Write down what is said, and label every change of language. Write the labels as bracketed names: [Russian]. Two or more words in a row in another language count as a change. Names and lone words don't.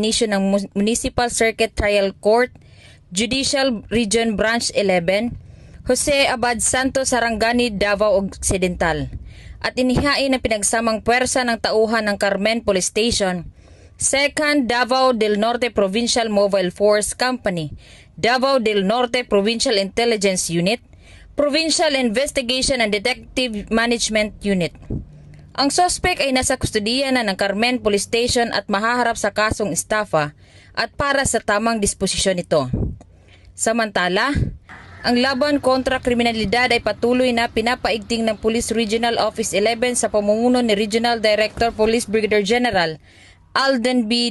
[Filipino] inisyu ng Municipal Circuit Trial Court, Judicial Region Branch 11, Jose Abad Santos, Sarangani, Davao Occidental, at inihain na pinagsamang puwersa ng tauhan ng Carmen Police Station, 2nd Davao del Norte Provincial Mobile Force Company, Davao del Norte Provincial Intelligence Unit, Provincial Investigation and Detective Management Unit. Ang suspect ay nasa kustudiya na ng Carmen Police Station at mahaharap sa kasong estafa at para sa tamang disposisyon nito. Samantala, ang laban kontra kriminalidad ay patuloy na pinapaigting ng Police Regional Office 11 sa pamumuno ni Regional Director Police Brigadier General Alden B.